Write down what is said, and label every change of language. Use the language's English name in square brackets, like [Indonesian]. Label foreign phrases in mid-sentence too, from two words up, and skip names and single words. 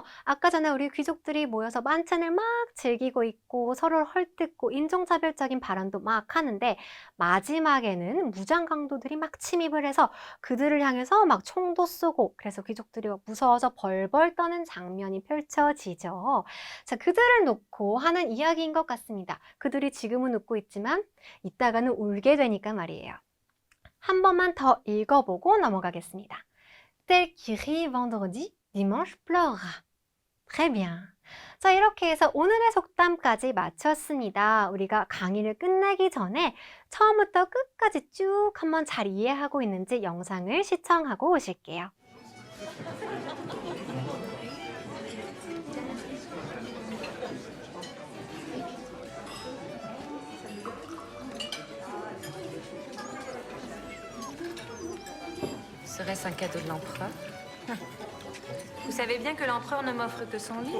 [Korean] 아까 전에 우리 귀족들이 모여서 만찬을 막 즐기고 있고 서로를 헐뜯고 인종차별적인 발언도 막 하는데 마지막에는 무장강도들이 막 침입을 해서 그들을 향해서 막 총도 쏘고 그래서 귀족들이 막 무서워서 벌벌 떠는 장면이 펼쳐지죠. 자, 그들을 놓고 하는 이야기인 것 같습니다. 그들이 지금은 웃고 있지만 이따가는 울게 되니까 말이에요. 한 번만 더 읽어보고 넘어가겠습니다. [French] Tel qui rit vendredi, dimanche pleura. Très bien. [Korean] 자, 이렇게 해서 오늘의 속담까지 마쳤습니다. 우리가 강의를 끝내기 전에 처음부터 끝까지 쭉 한번 잘 이해하고 있는지 영상을 시청하고 오실게요. [French] Serait-ce un cadeau de l'empereur? Vous savez bien que l'empereur ne m'offre que son lit.